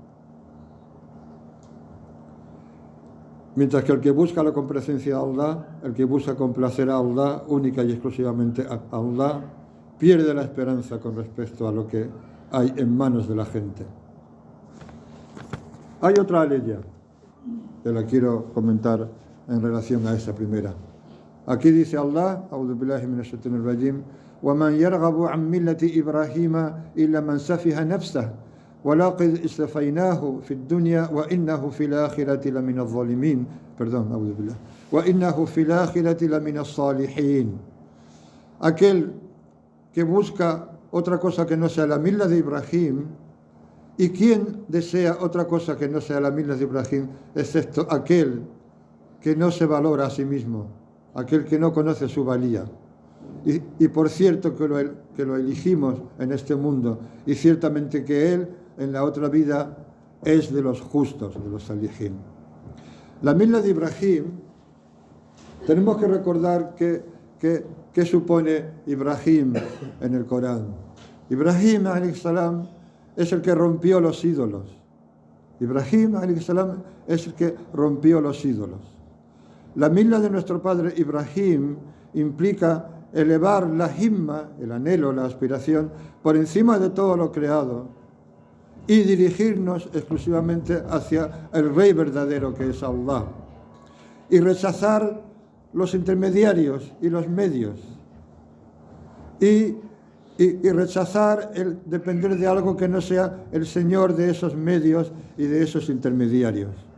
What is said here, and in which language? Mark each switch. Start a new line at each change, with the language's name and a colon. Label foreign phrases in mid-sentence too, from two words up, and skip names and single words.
Spanish: Mientras que el que busca la complacencia de Allah, el que busca complacer a Allah única y exclusivamente a Allah, pierde la esperanza con respecto a lo que hay en manos de la gente. Hay otra aleya que la quiero comentar en relación a esa primera. Aquí dice Allah,
Arabic: أعوذ بالله من الشيطان الرجيم, ومن يرغب عن ملة إبراهيم إلا من سفه نفسه ولقد اصطفيناه في الدنيا وإنه في الآخرة لمن الظالمين أعوذ بالله وإنه في الآخرة لمن الصالحين.
Spanish: Aquel que busca otra cosa que no sea la milla de Ibrahim, y quien desea otra cosa que no sea la milla de Ibrahim, excepto aquel que no se valora a sí mismo, aquel que no conoce su valía. Y por cierto que lo elegimos en este mundo, y ciertamente que él en la otra vida es de los justos, de los salihin. La milla de Ibrahim, tenemos que recordar qué supone Ibrahim en el Corán. Ibrahim
Arabic: عليه السلام
Spanish: es el que rompió los ídolos. Ibrahim
Arabic: عليه السلام
Spanish: es el que rompió los ídolos. La milla de nuestro padre Ibrahim implica elevar la himma, el anhelo, la aspiración, por encima de todo lo creado y dirigirnos exclusivamente hacia el Rey verdadero que es Allah, y rechazar los intermediarios y los medios, y rechazar el depender de algo que no sea el Señor de esos medios y de esos intermediarios.